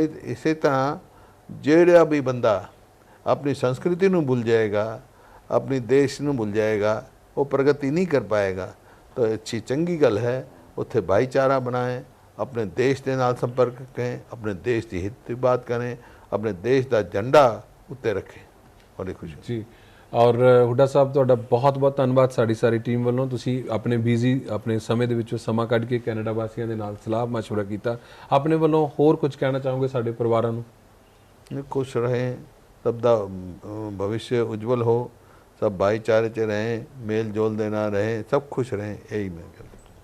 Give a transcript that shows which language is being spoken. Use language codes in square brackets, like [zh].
[hi] इसी तरह [pa] जेड़ा [hi] भी बंदा अपनी संस्कृति नूं भूल जाएगा, अपनी देश नूं भूल जाएगा, वो प्रगति नहीं कर पाएगा। तो [pa] अच्छी चंगी गल है उत्थे [hi] भाईचारा बनाएं, अपने देश के नाल संपर्क करें, अपने देश की हित की बात करें, अपने देश का झंडा उत्ते रखें। बड़ी खुशी जी। [pa] ਔਰ ਹੁੱਡਾ ਸਾਹਿਬ ਤੁਹਾਡਾ ਬਹੁਤ ਬਹੁਤ ਧੰਨਵਾਦ ਸਾਡੀ ਸਾਰੀ ਟੀਮ ਵੱਲੋਂ। ਤੁਸੀਂ ਆਪਣੇ ਬਿਜ਼ੀ ਆਪਣੇ ਸਮੇਂ ਦੇ ਵਿੱਚੋਂ ਸਮਾਂ ਕੱਢ ਕੇ ਕੈਨੇਡਾ ਵਾਸੀਆਂ ਦੇ ਨਾਲ ਸਲਾਹ ਮਸ਼ਵਰਾ ਕੀਤਾ। ਆਪਣੇ ਵੱਲੋਂ ਹੋਰ ਕੁਝ ਕਹਿਣਾ ਚਾਹੋਗੇ ਸਾਡੇ ਪਰਿਵਾਰਾਂ ਨੂੰ? [hi] खुश रहें, सबका भविष्य उज्जवल हो, सब भाईचारे च रहें, मेल जोल देना रहें, सब खुश रहें, यही मैं कहता हूँ।